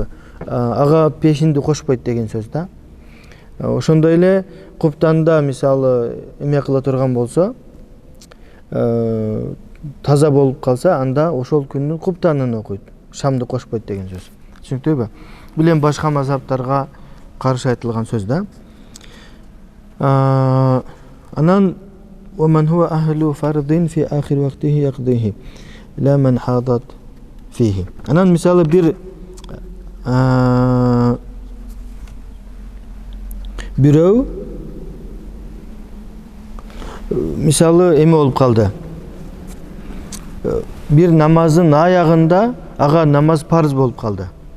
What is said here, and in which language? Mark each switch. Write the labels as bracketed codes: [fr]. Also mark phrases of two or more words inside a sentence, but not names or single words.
[ky] Ага пешинди кошпойт деген сөз да. Ошондой эле куптанда мисалы эме кыла турган болсо, таза болуп калса, анда ошол күндүн куптанын окуйт. Шамды кошпойт деген сөз. Түшүнүктүбү? Билем башка мазхабтарга каршы айтылган сөз да. [ar] Анан ومن هو أهل فرض في آخر وقته يقضيه لا من حاضت فيه. [ky] Анан мисалы бир бирөө мисалы эме болуп калды. Бир намаздын аягында ага намаз парыз болуп калды.